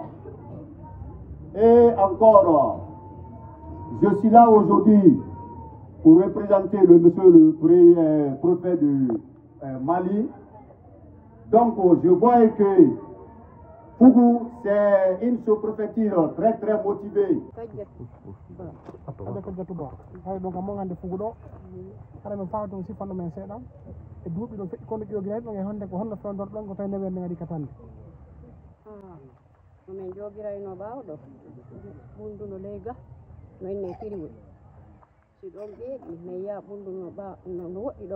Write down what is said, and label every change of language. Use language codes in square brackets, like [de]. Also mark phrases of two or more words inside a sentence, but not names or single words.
[fr] Et encore, je suis là aujourd'hui pour représenter monsieur le préfet de Mali. Donc je vois que Fougou, c'est une sous-préfecture très motivée. [ff] Donc mo ngande Fougou ɗo hara min fawde on sifanno men seeɗa e duuɓi ɗo feƴƴi kono ƴogireɗe ɗon e honde ko honno fewdor ɗon ko tawi ndeɓerde ngadi katande min jogirayno ɓaawo ɗo ɓundu no leyga no inne firiwe si ɗon ɓeeɗi min yaha ɓundu no woɗɗi ɗo